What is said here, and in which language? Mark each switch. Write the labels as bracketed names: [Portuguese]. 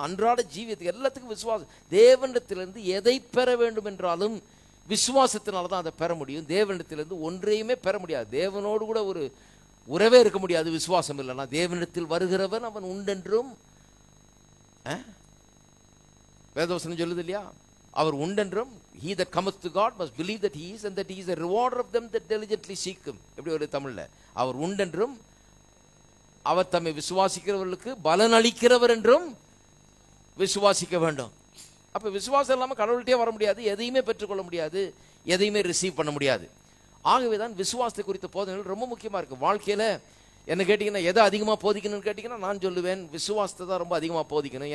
[Tamil] அன்றாட ஜீவியத்துக்கு எல்லாத்துக்கும் விசுவாசம். தேவனிடத்திலிருந்து எதை பெற வேண்டும் என்றாலும் விசுவாசத்தினால தான் அதை பெற முடியும். தேவனிடத்திலிருந்து ஒன்றையுமே பெற முடியாது. தேவனோடு கூட ஒரு உறவே இருக்க முடியாது விசுவாசம் இல்லைன்னா. தேவனிடத்தில் வருகிறவன் அவன் உண்டென்றும் வேதவசனம் சொல்லுது இல்லையா? அவர் உண்டென்றும், [English] he that cometh to God must believe that he is and that he is a rewarder of them that diligently seek him. [Tamil] எப்படி ஒரு தமிழ்ல, அவர் உண்டென்றும் அவர் தம்மை விசுவாசிக்கிறவர்களுக்கு பலன் அளிக்கிறவர் என்றும் விசுவாசிக்க வேண்டும். அப்போ விசுவாசம் இல்லாமல் கடவுள்கிட்டே வர முடியாது, எதையுமே பெற்றுக்கொள்ள முடியாது, எதையுமே ரிசீவ் பண்ண முடியாது. ஆகவே தான் விசுவாசத்தை குறித்த போதனைகள் ரொம்ப முக்கியமாக இருக்குது. வாழ்க்கையில் என்ன கேட்டிங்கன்னா, எதை அதிகமாக போதிக்கணும்னு கேட்டிங்கன்னா நான் சொல்லுவேன், விசுவாசத்தை தான் ரொம்ப அதிகமாக போதிக்கணும்.